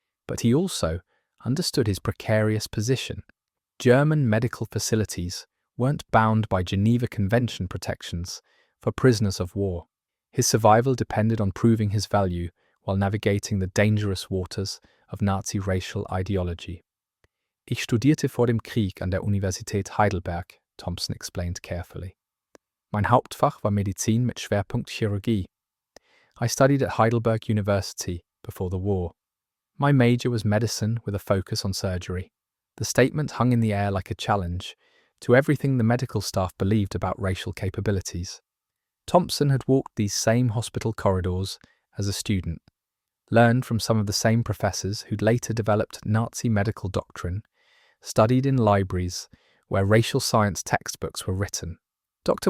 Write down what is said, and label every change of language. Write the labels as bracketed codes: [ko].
[en] But he also understood his precarious position. German medical facilities weren't bound by Geneva Convention protections for prisoners of war. His survival depended on proving his value while navigating the dangerous waters of Nazi racial ideology. [de] "Ich studierte vor dem Krieg an der Universität Heidelberg", Thompson explained carefully. "Mein Hauptfach war Medizin mit Schwerpunkt Chirurgie. [en] I studied at Heidelberg University before the war. My major was medicine with a focus on surgery." The statement hung in the air like a challenge to everything the medical staff believed about racial capabilities. Thompson had walked these same hospital corridors as a student, learned from some of the same professors who'd later developed Nazi medical doctrine, studied in libraries where racial science textbooks were written. Dr.